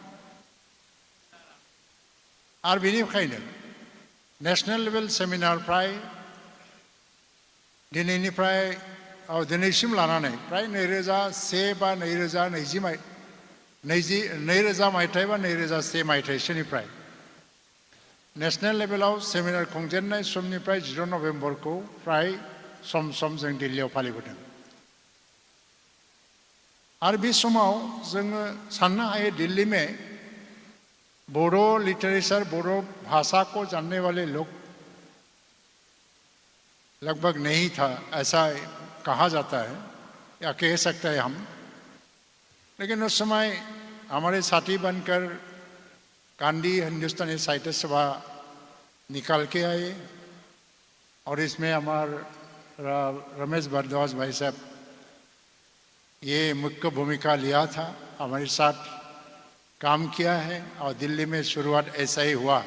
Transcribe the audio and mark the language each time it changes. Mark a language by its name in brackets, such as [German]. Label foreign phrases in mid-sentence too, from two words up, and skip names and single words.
[Bodo] आरो बेनिखायनो [English] national level seminar [Bodo] प्राय दिनैसिम लानानै प्राय 2001 बा 2020 मायथाइ बा 2001 मायथाइसोनिफ्राय नेशनेल लेभेलाव सेमिनार खुंजेननाय समनिफ्राय 14 नभेम्बरखौ प्राय सम सम जों दिल्लीयाव फालिबोदों। आरो बे समाव जोङो साननो हायो [Hindi] दिल्ली में बोडो लिटरेचर बोडो भाषा को जानने वाले लोग लगभग नहीं था, ऐसा कहा जाता है या कह सकते हैं हम। लेकिन उस समय हमारे साथी बनकर गांधी हिंदुस्तानी साहित्य सभा निकाल के आए और इसमें हमारा रमेश भारद्वाज भाई साहब ये मुख्य भूमिका लिया था, हमारे साथ काम किया है और दिल्ली में शुरुआत ऐसा ही हुआ।